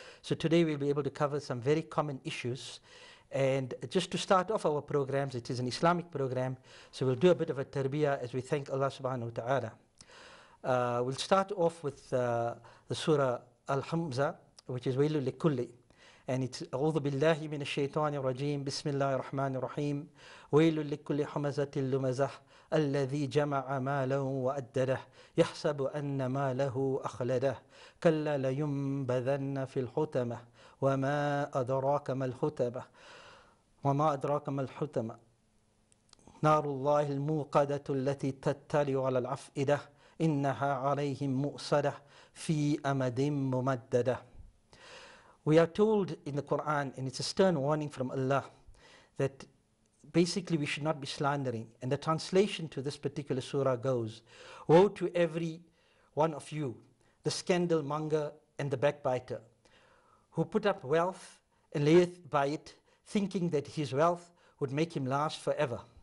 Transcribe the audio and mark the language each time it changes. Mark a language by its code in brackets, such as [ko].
[en] So today we'll be able to cover some very common issues. And just to start off our programs, it is an Islamic program, so we'll do a bit of a tarbiyah as we thank Allah subhanahu wa ta'ala. We'll start off with the surah Al-Hamza, which is Wailul Likulli. And it's [ar] أعوذ بالله من الشيطان الرجيم بسم الله الرحمن الرحيم ويل لكل همزة لمزة الذي جمع ماله وأدده يحسب أن ماله أخلده كلا لينبذن في الحطمة وما أدراك ما الحطمة وما أدراك ما الحطمة نار الله الموقدة التي تطلع على الأفئدة إنها عليهم مؤصدة في أمد ممددة. [en] We are told in the Quran, and it's a stern warning from Allah, that basically we should not be slandering. And the translation to this particular surah goes, woe to every one of you, the scandal monger and the backbiter, who put up wealth and layeth by it, thinking that his wealth would make him last forever.